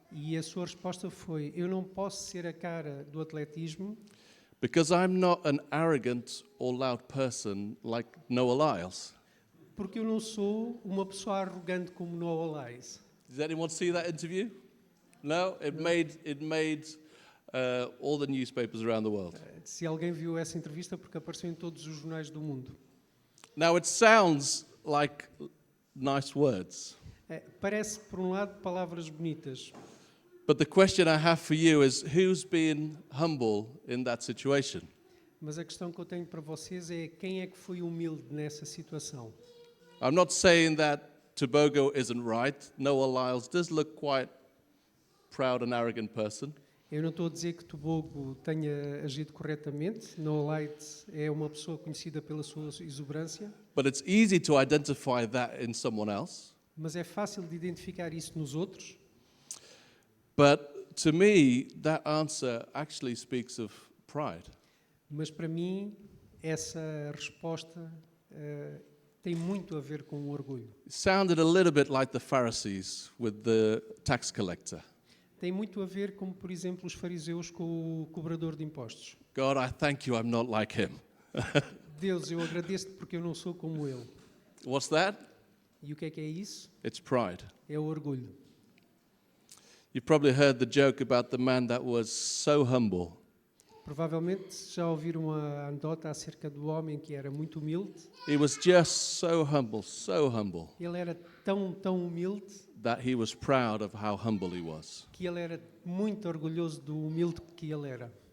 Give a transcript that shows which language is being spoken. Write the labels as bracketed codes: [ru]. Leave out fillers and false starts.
[pt] E a sua resposta foi: eu não posso ser a cara do atletismo [en] because I'm not an arrogant or loud person like Noah Lyles. [pt] porque eu não sou uma pessoa arrogante como Noah Lyles. [en] Did anyone see that interview? No? It made all the newspapers around the world. [pt] Se alguém viu essa entrevista, porque apareceu em todos os jornais do mundo. [en] Now it sounds like nice words, [pt] Parece, por um lado, palavras bonitas, [en] but the question I have for you is who's been humble in that situation? [pt] mas a questão que eu tenho para vocês é quem é que foi humilde nessa situação. [en] I'm not saying that Tobago isn't right. Noah Lyles does look quite proud and arrogant person. [pt] Eu não estou a dizer que Tobago tenha agido corretamente. Noah Lyles é uma pessoa conhecida pela sua exuberância, [en] But it's easy to identify that in someone else. [pt] mas é fácil de identificar isso nos outros. [en] But to me, that answer actually speaks of pride. [pt] Mas para mim, essa resposta tem muito a ver com o orgulho. [en] It sounded a little bit like the Pharisees with the tax collector. [pt] Tem muito a ver como, por exemplo, os fariseus com o cobrador de impostos. [en] God, I thank you I'm not like him. [pt] Deus, eu agradeço-te porque eu não sou como ele. [en] What's that? [pt] E o que é isso? [en] It's pride. [pt] É o orgulho. [en] You've probably heard the joke about the man that was so humble. [pt] Provavelmente já ouviram uma anedota acerca do homem que era muito humilde. [en] He was just so humble, [pt] Ele era tão humilde [en] that he was proud of how humble he was. [pt] que ele era muito orgulhoso do humilde que ele era.